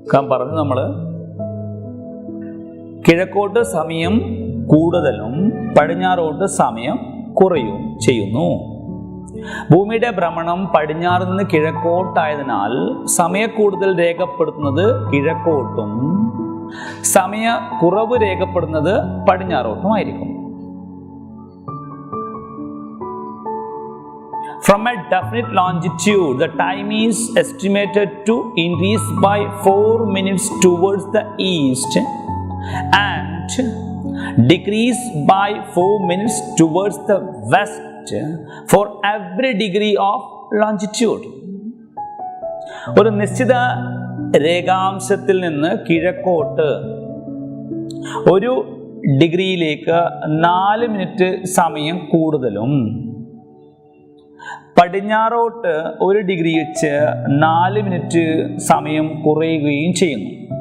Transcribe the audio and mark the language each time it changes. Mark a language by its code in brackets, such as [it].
[ml] പറഞ്ഞു നമ്മൾ കിഴക്കോട്ട് സമയം കൂടുതലും പടിഞ്ഞാറോട്ട് സമയം കുറയും ചെയ്യുന്നു. ഭൂമിയുടെ ഭ്രമണം പടിഞ്ഞാറ് നിന്ന് കിഴക്കോട്ടായതിനാൽ സമയക്കൂടുതൽ രേഖപ്പെടുത്തുന്നത് കിഴക്കോട്ടും സമയ കുറവ് രേഖപ്പെടുന്നത് പടിഞ്ഞാറോട്ടുമായിരിക്കും. [en] From a definite longitude, the time is estimated to increase by 4 minutes towards the east and decrease by 4 minutes towards the west for every degree of longitude. [ml] ഒരു നിശ്ചിത രേഖാംശത്തിൽ നിന്ന് കിഴക്കോട്ട് 1 ഡിഗ്രിയിലേക്ക് 4 മിനിറ്റ് സമയം കൂടുതലും പടിഞ്ഞാറോട്ട് 1 ഡിഗ്രി വെച്ച് 4 മിനിറ്റ് സമയം കുറയുകയും ചെയ്യുന്നു.